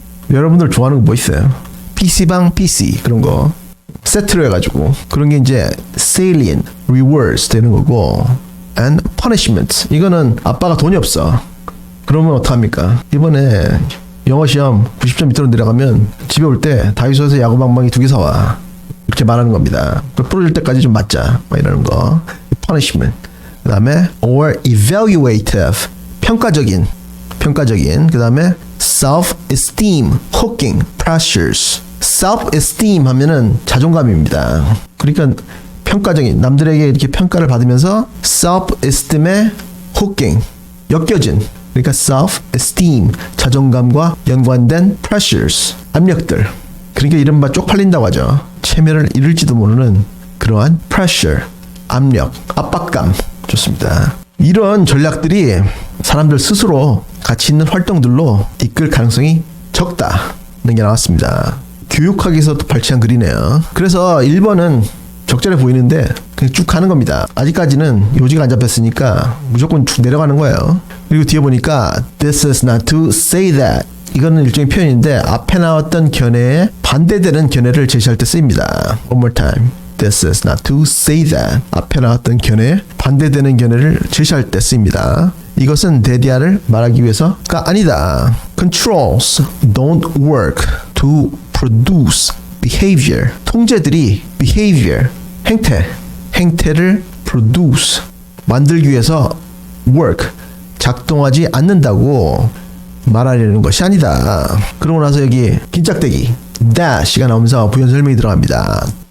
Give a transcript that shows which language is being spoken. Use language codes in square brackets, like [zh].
[ko] 여러분들 좋아하는 거 뭐 있어요? PC방 PC 그런 거 세트로 해가지고, 그런 게 이제 [en] salient rewards [ko] 되는 거고, [en] and punishment, [ko] 이거는 아빠가 돈이 없어. 그러면 어떡합니까? 이번에 영어 시험 90점 밑으로 내려가면 집에 올 때 다이소에서 야구방망이 2개 사와, 이렇게 말하는 겁니다. 부러질 때까지 좀 맞자, 막 이러는 거. punishment. 그 다음에 [en] or evaluative, [ko] 평가적인. 그 다음에 [en] self-esteem, hooking, pressures. [ko] self-esteem 하면은 자존감입니다. 그러니까 평가적인, 남들에게 이렇게 평가를 받으면서 self-esteem에 hooking, 엮여진, 그러니까 self-esteem, 자존감과 연관된 pressures, 압력들. 그러니까 이른바 쪽팔린다고 하죠. 체면을 잃을지도 모르는 그러한 pressure, 압력, 압박감. 좋습니다. 이런 전략들이 사람들 스스로 가치 있는 활동들로 이끌 가능성이 적다는 게 나왔습니다. 교육학에서도 발췌한 글이네요. 그래서 1번은 적절해 보이는데 그냥 쭉 가는 겁니다. 아직까지는 요지가 안 잡혔으니까 무조건 쭉 내려가는 거예요. 그리고 뒤에 보니까 [en] This is not to say that, [ko] 이거는 일종의 표현인데 앞에 나왔던 견해에 반대되는 견해를 제시할 때 쓰입니다. [en] One more time. This is not to say that. [ko] 앞에 나왔던 견해에 반대되는 견해를 제시할 때 쓰입니다. 이것은 대디아를 말하기 위해서가 아니다. [en] Controls don't work to produce behavior. [ko] 통제들이 behavior, 행태를 produce, 만들기 위해서 work, 작동하지 않는다고 말하려는 것이 아니다. 그러고 나서 여기 긴짝대기 dash가 나오면서 부연 설명이 들어갑니다.